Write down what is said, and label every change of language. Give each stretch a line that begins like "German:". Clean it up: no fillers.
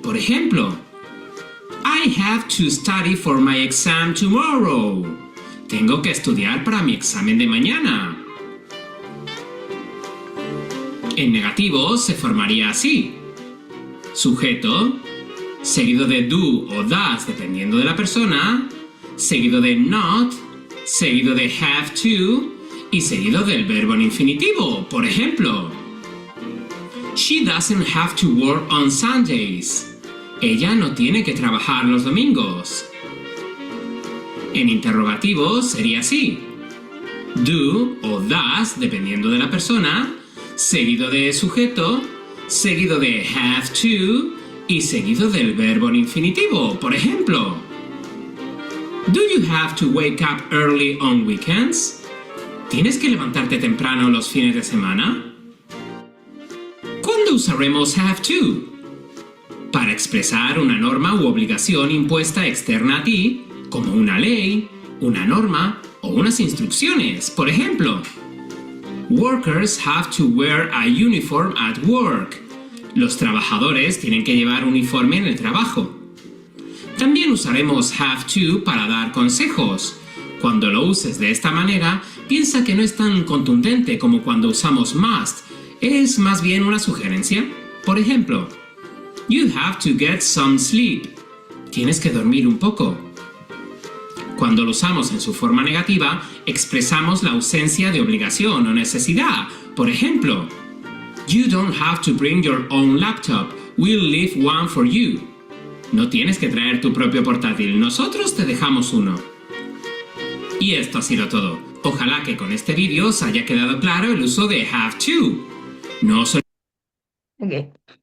Spanish: Por ejemplo,
English: I have to study for my exam tomorrow.
Spanish: Tengo que estudiar para mi examen de mañana. En negativo se formaría así: sujeto, seguido de do o does, dependiendo de la persona, seguido de not, seguido de have to, y seguido del verbo en infinitivo. Por ejemplo,
English: she doesn't have to work on Sundays.
Spanish: Ella no tiene que trabajar los domingos. En interrogativo sería así: do o does, dependiendo de la persona, seguido de sujeto, seguido de have to y seguido del verbo en infinitivo. Por ejemplo,
English: do you have to wake up early on weekends?
Spanish: ¿Tienes que levantarte temprano los fines de semana? ¿Cuándo usaremos have to? Para expresar una norma u obligación impuesta externa a ti, como una ley, una norma o unas instrucciones. Por ejemplo,
English: workers have to wear a uniform at work.
Spanish: Los trabajadores tienen que llevar uniforme en el trabajo. También usaremos have to para dar consejos. Cuando lo uses de esta manera, piensa que no es tan contundente como cuando usamos must. Es más bien una sugerencia. Por ejemplo,
English: you have to get some sleep.
Spanish: Tienes que dormir un poco. Cuando lo usamos en su forma negativa, expresamos la ausencia de obligación o necesidad. Por ejemplo,
English: you don't have to bring your own laptop. We'll leave one for you.
Spanish: No tienes que traer tu propio portátil. Nosotros te dejamos uno. Y esto ha sido todo. Ojalá que con este vídeo os haya quedado claro el uso de have to. No os Ok.